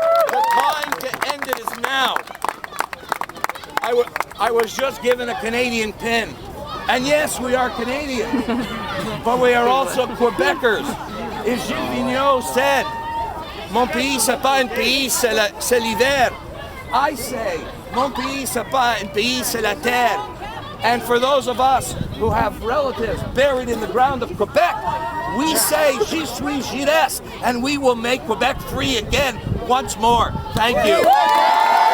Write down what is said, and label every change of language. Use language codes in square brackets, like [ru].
[en] The time to end it is now. I was just given a Canadian pin. And yes, we are Canadians, but we are also Quebecers. As Gilles Vigneault said, [fr] mon pays, c'est pas un pays, c'est l'hiver. [en] I say, [fr] mon pays, c'est pas un pays, c'est la terre. [en] And for those of us who have relatives buried in the ground of Quebec, we say, [fr] j'y suis, j'y reste, [en] and we will make Quebec free again once more. Thank you.